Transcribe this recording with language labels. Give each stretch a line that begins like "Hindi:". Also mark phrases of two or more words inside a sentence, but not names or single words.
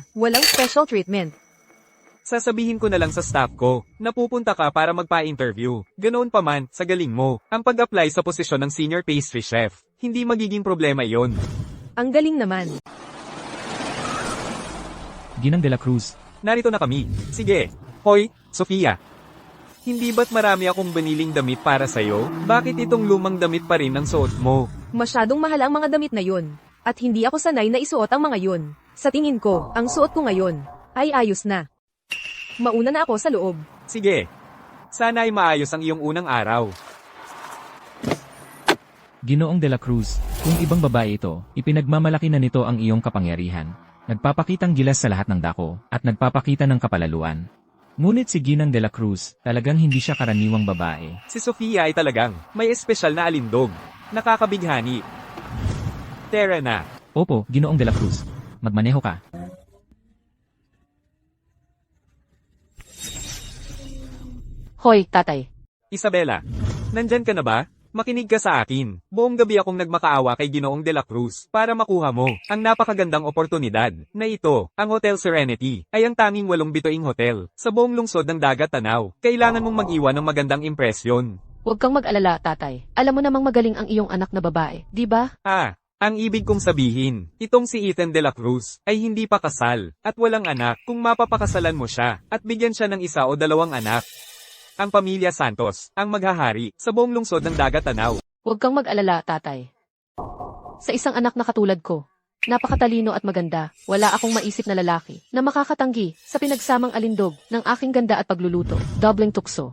Filipino: Walang
English: special treatment.
Filipino: Sasabihin ko na lang sa staff ko na pupunta ka para magpa-interview. Ganoon pa man, sa galing mo, ang pag-apply sa posisyon ng
English: senior pastry chef.
Filipino: Hindi magiging problema iyon. Ang galing naman. Ginang de la Cruz. Narito na kami. Sige. Hoy, Sofia. Hindi ba't marami akong baniling damit para sa'yo? Bakit itong lumang damit pa rin ang suot mo? Masyadong mahal ang mga damit na yun. At hindi ako sanay na isuot ang mga yun. Sa tingin ko, ang suot ko ngayon ay ayos na. Mauna na ako sa loob. Sige. Sana ay maayos ang iyong unang araw. Ginoong de la Cruz, kung ibang babae ito, ipinagmamalaki na nito ang iyong kapangyarihan. Nagpapakitang gilas sa lahat ng dako, at nagpapakita ng kapalaluan. Ngunit si Ginang de la Cruz, talagang hindi siya karaniwang babae. Si Sofia ay talagang may espesyal na alindog. Nakakabighani. Tara na. Opo, Ginoong de la Cruz. Magmaneho ka. Hoy, tatay. Isabela, nandyan ka na ba? Makinig ka sa akin. Buong gabi akong nagmakaawa kay Ginoong de la Cruz para makuha mo ang napakagandang oportunidad na ito. Ang Hotel Serenity ay ang tanging 8 bituing hotel sa buong lungsod ng Dagat Tanaw. Kailangan mong mag-iwan ng magandang impresyon. Huwag kang mag-alala, tatay. Alam mo namang magaling ang iyong anak na babae, di ba? Ang ibig kong sabihin, itong si Ethan de la Cruz ay hindi pa kasal at walang anak. Kung mapapakasalan mo siya at bigyan siya ng 1 o 2 anak, ang pamilya Santos ang maghahari sa buong lungsod ng Dagat Tanaw. Huwag kang mag-alala, tatay. Sa isang anak na katulad ko, napakatalino at maganda, wala akong maisip na lalaki na makakatanggi sa pinagsamang alindog ng aking ganda at pagluluto, dobleng tukso.